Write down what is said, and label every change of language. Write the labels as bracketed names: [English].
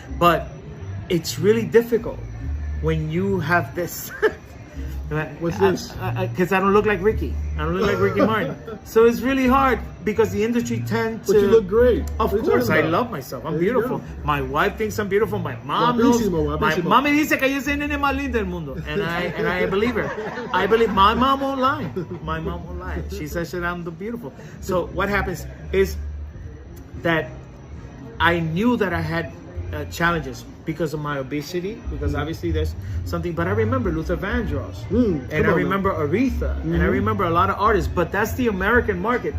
[English] But it's really difficult when you have this. What's this? Because I don't look like Ricky. I don't look like Ricky Martin. So it's really hard because the industry tends to. But you look great. Of course, I love myself. I'm beautiful. My wife thinks I'm beautiful. My mom knows. My mom [Spanish] me dice que yo soy el nene más lindo del mundo, [English] and I believe her. I believe my mom won't lie. My mom won't lie. She says that I'm the beautiful. So what happens is that I knew that I had challenges because of my obesity, because obviously there's something, but I remember Luther Vandross, and I remember Aretha, and I remember a lot of artists, but that's the American market.